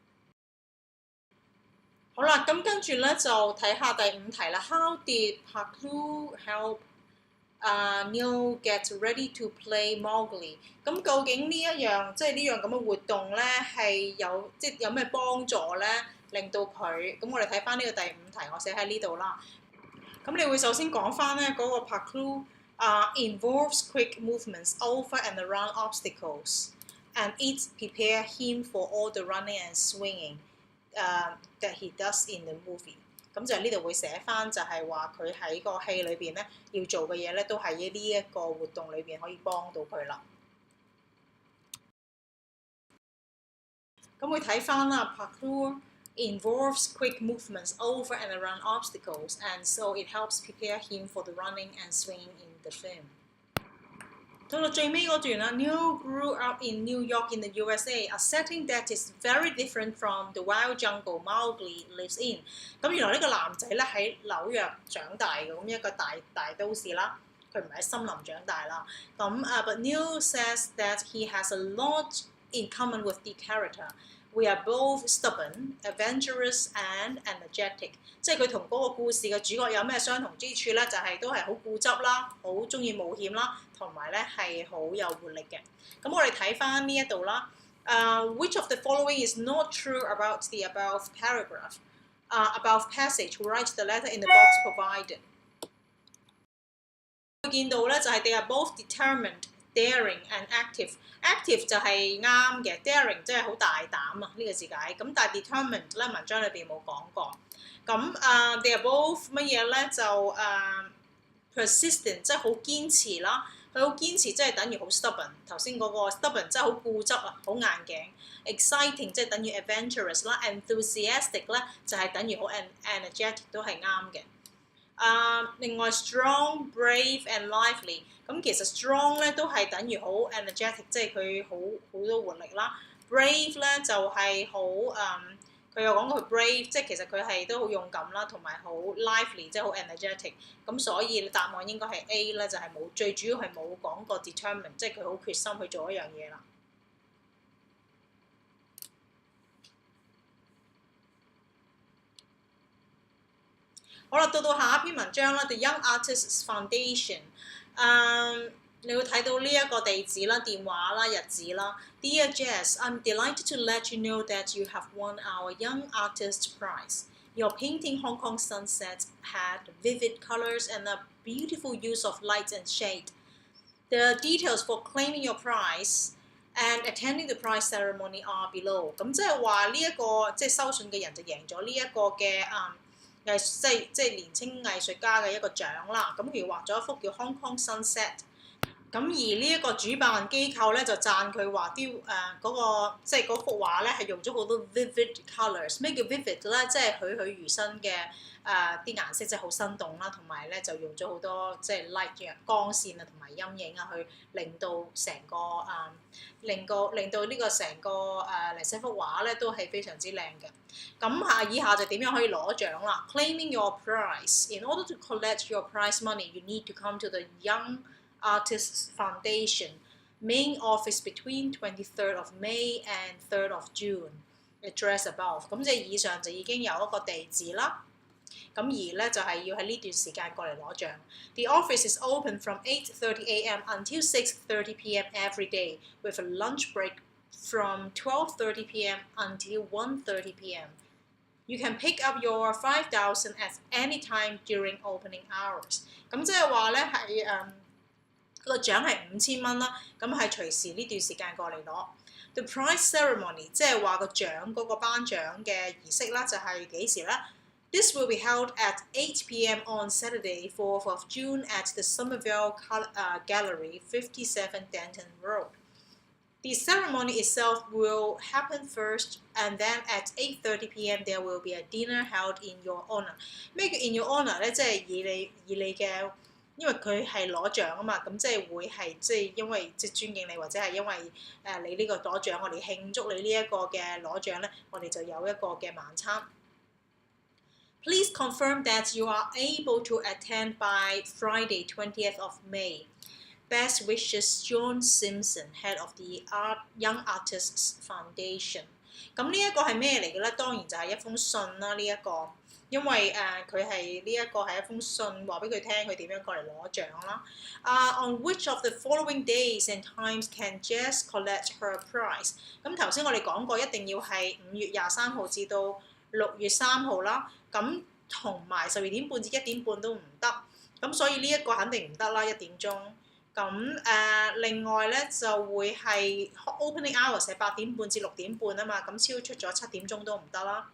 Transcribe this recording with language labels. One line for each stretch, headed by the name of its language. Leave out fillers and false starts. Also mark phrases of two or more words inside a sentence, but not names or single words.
Cantonese: 好啦，咁跟住咧就睇下第5 題啦。
English: How did parkour help Neil get ready to play Mowgli？
Cantonese: 咁究竟呢一樣即係呢樣咁嘅活動咧，係有咩幫助咧？令到佢咁，我哋睇翻呢個第5題，我寫喺呢度啦。咁你會首先講翻咧嗰個
English: parkour involves quick movements over and around obstacles, and it prepare him for all the running and swinging that he does in the movie。
Cantonese: 咁就呢度會寫翻，就係話佢喺個戲裏邊咧要做嘅嘢咧，都係呢一個活動裏邊可以幫到佢啦。咁會睇翻啦
English: ，parkour involves quick movements over and around obstacles, and so it helps prepare him for the running and swinging in the film.
Cantonese: 到到最尾嗰段啦
English: ，Neil grew up in New York in the USA, a setting that is very different from the wild jungle Mowgli lives in.
Cantonese: 咁原來呢個男仔咧喺紐約長大嘅，咁一個大都市啦，佢唔係喺森林長大啦。
English: But Neil says that he has a lot in common with the character. We are both stubborn, adventurous, and energetic.
Cantonese: 即係佢同嗰個故事嘅主角有咩相同之處咧？就係、都係好固執啦，好中意冒險啦，同埋咧係好有活力嘅。咁我哋睇翻呢一度啦。
English: Which of the following is not true about the above paragraph? Above passage, write the letter in the box provided.
Cantonese: 會見到咧就係
English: they are both determined. Daring and active
Cantonese: 就係啱嘅 ，daring 即係好大膽啊呢個字解。咁但係 determined 咧文章裏邊冇講過。咁
English: they are both
Cantonese: 乜嘢咧就persistent 即係好堅持啦。佢好堅持即係等於好 stubborn。頭先嗰個 stubborn 即係好固執啊，好硬頸。exciting 即係等於 adventurous 啦 ，enthusiastic 咧就係等於好 energetic 都係啱嘅。
English: 另外 strong, brave and lively，
Cantonese: 咁其實 strong 咧都係等於好 energetic， 即係佢好多活力啦。brave 咧就係好佢有講過佢 brave， 即係其實佢係都好勇敢啦，同埋好 lively， 即係好 energetic。咁所以答案應該係 A 咧，就係冇最主要係冇講過 determined， 即係佢好決心去做一樣嘢啦。好啦，到下一篇文章啦 ，The Young Artists Foundation。你會睇到呢一個地址啦、電話啦、日子啦。
English: Dear Jess, I'm delighted to let you know that you have won our Young Artist Prize. Your painting Hong Kong sunset had vivid colors and a beautiful use of light and shade. The details for claiming your prize and attending the prize ceremony are below.
Cantonese: 咁即係話呢一個即係收信嘅人就贏咗呢一個嘅即係年青藝術家嘅一個獎啦。咁佢畫咗一幅叫 Hong Kong sunset。咁而呢一個主辦機構咧就讚佢話啲嗰個即係嗰幅畫咧係用咗好多
English: vivid colours。
Cantonese: 咩叫 vivid 咧？即係栩栩如生嘅啲顏色，即係好生動啦，同埋咧就用咗好多即係 light 嘅光線啊，同埋陰影啊，去令到成個令到呢個成個嚟寫幅畫咧都係非常之靚嘅。咁以下就點樣可以攞獎啦 ？
English: Claiming your prize. In order to collect your prize money, you need to come to the Young Artists Foundation main office between 23rd of May and 3rd of June. Address above.
Cantonese: 咁即係以上就已經有一個地址啦。咁而咧就係要喺呢段時間過嚟攞獎。
English: The office is open from 8:30 a.m. until 6:30 p.m. every day, with a lunch break from 12:30 p.m. until 1:30 p.m. You can pick up your 5,000 at any time during opening hours.
Cantonese: 咁即係話咧係個獎係5000蚊啦，咁係隨時呢段時間過嚟攞。
English: The prize ceremony
Cantonese: 即係話個獎嗰個頒獎嘅儀式啦，就係幾時咧？
English: This will be held at 8 p.m. on Saturday, 4th of June at the Somerville Gallery, 57 Denton Road. The ceremony itself will happen first, and then at 8:30 p.m. there will be a dinner held in your honour.
Cantonese: 咩叫
English: in your honour
Cantonese: 咧？即係以你嘅，因為佢係攞獎啊嘛，咁即係會係即係因為即係尊敬你，或者係因為你呢個攞獎，我哋慶祝你呢一個嘅攞獎咧，我哋就有一個嘅晚餐。
English: Please confirm that you are able to attend by Friday, 20th of May. Best wishes, John Simpson, head of the Young Artists Foundation.
Cantonese: 咁呢一個係咩嚟嘅咧？當然就係一封信啦，呢一個，因為佢係呢一個係一封信，話俾佢聽佢點樣過嚟攞獎啦。
English: On which of the following days and times can Jess collect her prize？
Cantonese: 咁頭先我哋講過，一定要係5月23號至到6月3號啦。咁同埋12點半至1點半都唔得。咁所以呢一個肯定唔得啦，1點鐘。咁另外咧就會係
English: opening hours
Cantonese: 係8點半至6點半啊嘛，咁超出咗7點鐘都唔得啦。